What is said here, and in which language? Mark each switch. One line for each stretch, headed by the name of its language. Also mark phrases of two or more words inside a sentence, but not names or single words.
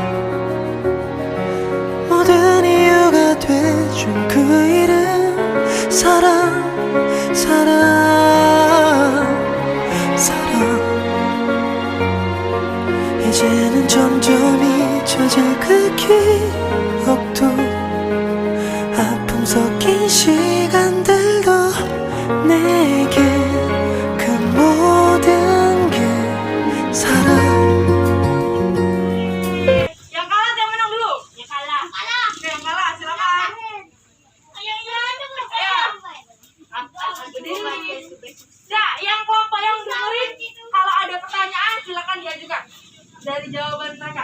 Korean: 모든 이유가 돼준 그 이름 사랑 이제는 점점 잊혀져 그 기억도 아픔 섞인 시간들도 내게 그 모든 게 사랑
Indonesian: Yang kalah yang menang dulu. Ya kalah. Oke, yang kalah silakan. Nah, yang kelompok yang dengerin kalau ada pertanyaan silakan diajukan dari jawaban mereka.